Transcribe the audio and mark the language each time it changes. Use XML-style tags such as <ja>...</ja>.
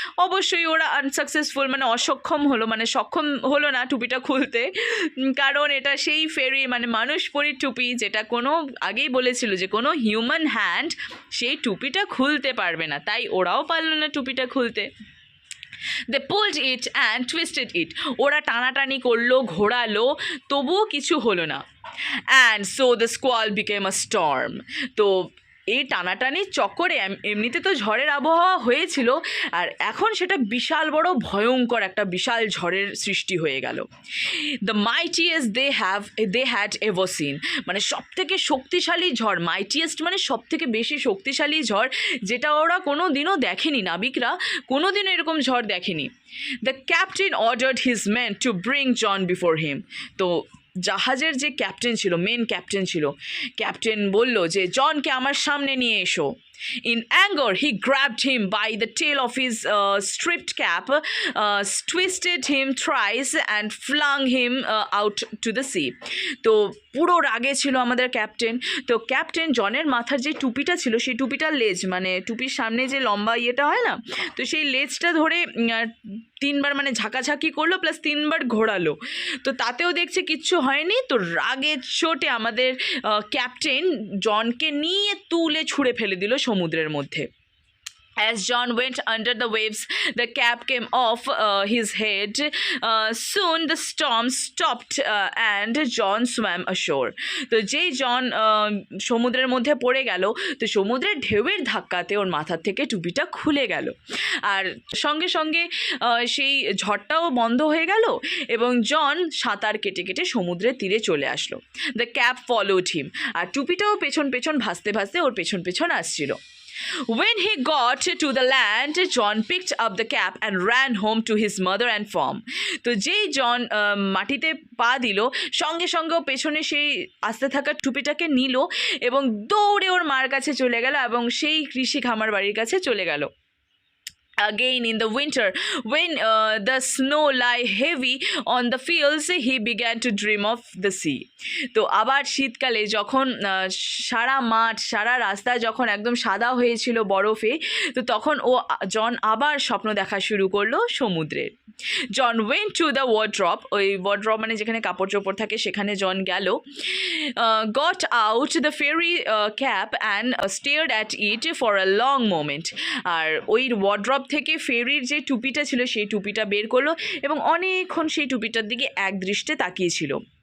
<bn>অবশ্যই ওরা আনসাকসেসফুল মানে অসক্ষম হলো, মানে সক্ষম হলো না টুপিটা খুলতে, কারণ এটা সেই ফেরি মানে মানুষ পরীর টুপি, যেটা কোনো আগেই বলেছিল যে কোনো হিউম্যান হ্যান্ড সেই টুপিটা খুলতে পারবে না, তাই ওরাও পারলো না টুপিটা খুলতে।</bn> <en>They pulled it and twisted it.</en> <bn>ওরা টানাটানি করলো, ঘোরালো, তবুও কিছু হলো না।</bn> <en>And so the squall became a storm.</en> <bn>তো এই টানাটানির চক্করে এমনিতে তো ঝড়ের আবহাওয়া হয়েছিল, আর এখন সেটা বিশাল বড় ভয়ঙ্কর একটা বিশাল ঝড়ের সৃষ্টি হয়ে গেল।</bn> <en>the mightiest they had ever seen,</en> <bn>মানে সব থেকে শক্তিশালী ঝড়, মাইটিয়েস্ট মানে সব থেকে বেশি শক্তিশালী ঝড়, যেটা ওরা কোনো দিনও দেখেনি, নাবিকরা কোনো দিনও এরকম ঝড় দেখেনি।</bn> <en>The captain ordered his men to bring John before him.</en> <bn>তো জাহাজের যে ক্যাপ্টেন ছিল, মেন ক্যাপ্টেন ছিল, ক্যাপ্টেন বলল যে জনকে আমার সামনে নিয়ে এসো।</bn> <en>In anger, he grabbed him by the tail of his stripped cap, twisted him thrice and flung him out to the sea.</en> <bn>তো পুরো রাগে ছিল আমাদের ক্যাপ্টেন। তো ক্যাপ্টেন জনের মাথার যে টুপিটা ছিল সেই টুপিটার লেজ, মানে টুপির সামনে যে লম্বা ইয়েটা হয় না, তো সেই লেজটা ধরে 3 বার মানে ঝাঁকাঝাঁকি করলো, প্লাস 3 বার ঘোরালো। তো তাতেও দেখছে কিচ্ছু হয়নি। তো রাগের চোটে আমাদের ক্যাপ্টেন জনকে নিয়ে তুলে ছুঁড়ে ফেলে দিল সমুদ্রের মধ্যে।</bn> <en>As John went under the waves, the cap came off his head. Soon the storm stopped and John swam ashore.</en> <bn>তো যেই জন সমুদ্রের মধ্যে পড়ে গেল, তো সমুদ্রের ঢেউয়ের ধাক্কাতে ওর মাথার থেকে টুপিটা খুলে গেল, আর সঙ্গে সঙ্গে সেই ঝড়টাও বন্ধ হয়ে গেল, এবং জন সাঁতার কেটে কেটে সমুদ্রের তীরে চলে আসলো।</bn> <en>The cap followed him.</en> <bn>আর টুপিটাও পেছন পেছন ভাসতে ভাসতে ওর পেছন পেছন আসছিল।</bn> <en>When he got to the land, John picked up the cap and ran home to his mother and farm.</en> <bn>তো যেই জন মাটিতে পা দিল, সঙ্গে সঙ্গে পেছনে সেই আসতে থাকা টুপিটাকে নিল এবং দৌড়ে ওর মার কাছে চলে গেল এবং সেই কৃষি খামার বাড়ির কাছে চলে গেল।</bn> <en>Again in the winter, when the snow lie heavy on the fields, he began to dream of the sea.</en> <bn>তো আবার শীতকালে যখন সারা মাঠ সারা রাস্তা যখন একদম সাদা হয়েছিল বরফে, তো তখন জন আবার স্বপ্ন দেখা শুরু করলো সমুদ্রের।</bn> <en>John went to the wardrobe,</en> <bn>ওই wardrobe মানে যেখানে কাপড় চোপড় থাকে সেখানে জন গেল,</bn> <en>got out the fairy cap and stared at it for a long moment.</en> <bn>আর ওই wardrobe থেকে ফেরির যে টুপিটা ছিল সেই টুপিটা বের করলো এবং অনেকক্ষণ সেই টুপিটার দিকে এক দৃষ্টে তাকিয়েছিল।</bn>